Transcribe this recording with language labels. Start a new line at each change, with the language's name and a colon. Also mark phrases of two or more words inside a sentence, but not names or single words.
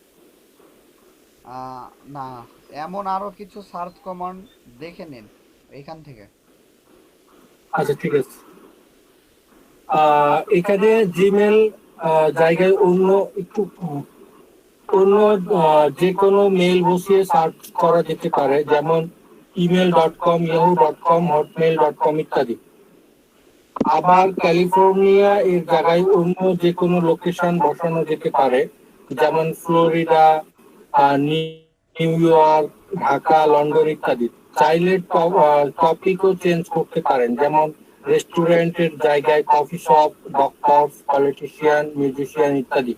Bangla: না, এমন আরো কিছু
English: search command
Bangla: দেখে নিন এইখান থেকে। আচ্ছা ঠিক আছে। এখানে জিমেল জায়গায় অন্য যে কোনো মেল বসিয়ে সার্চ করা যেতে পারে, যেমন email.com, yahoo.com, hotmail.com ইত্যাদি। আবার ক্যালিফোর্নিয়া এর জায়গায় অন্য যে কোনো লোকেশন বসানো যেতে পারে, যেমন ফ্লোরিডা, নিউ ইয়র্ক, ঢাকা, লন্ডন ইত্যাদি। চাইলে টপিকও চেঞ্জ করতে পারেন, যেমন রেস্টুরেন্টের জায়গায়
English: coffee shop,
Bangla: ডক্টর, পলিটিশিয়ান, মিউজিশিয়ান ইত্যাদি।